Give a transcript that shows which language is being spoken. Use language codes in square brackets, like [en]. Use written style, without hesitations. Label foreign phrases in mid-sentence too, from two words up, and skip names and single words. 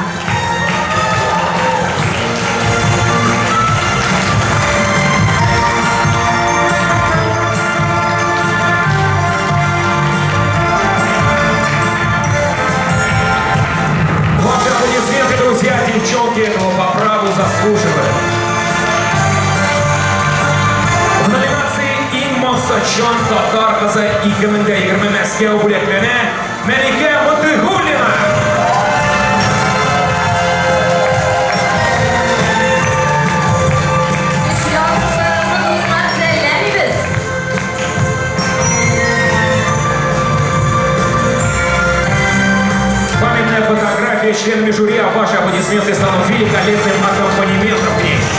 [ru] Ваши аплодисменты, друзья, девчонки этого по праву заслуживают. В номинации [tt] «Иң максатчан татар кызы 2020 Мәскәү бүләкләнә Мәликә Мотыйгуллина. Көчле алкышларыбызны дуслар сәләмибез. [ru] Памятная фотография с членами жюри, а ваши аплодисменты станут великолепным аккомпанементом к ней.